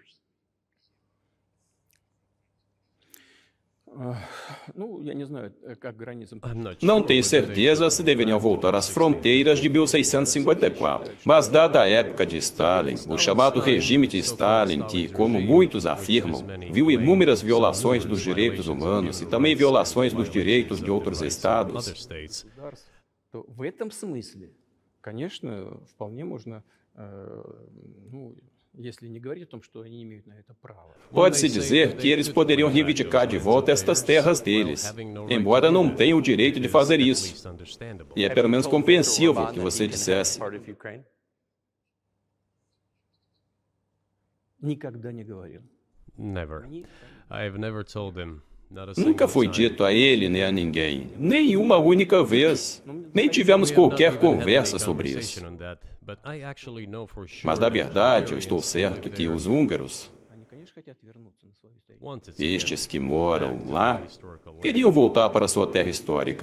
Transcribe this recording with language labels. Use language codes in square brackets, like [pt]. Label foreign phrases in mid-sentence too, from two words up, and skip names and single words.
[pt] Não tenho certeza se deveriam voltar às fronteiras de 1654. Mas, dada a época de Stalin, o chamado regime de Stalin, que, como muitos afirmam, viu inúmeras violações dos direitos humanos e também violações dos direitos de outros estados, [ru] В этом смысле, конечно, вполне можно, если не говорить о том, что они имеют на это право. [pt] pode-se dizer que eles poderiam reivindicar de volta estas terras deles, embora não tenham o direito de fazer isso. E é pelo menos compreensível que você dissesse. [ru] Никогда не говорил. [en] Never. I've never told him. [pt] Nunca foi dito a ele nem a ninguém, nem uma única vez. Nem tivemos qualquer conversa sobre isso. Mas, na verdade, eu estou certo que os húngaros, estes que moram lá, queriam voltar para sua terra histórica.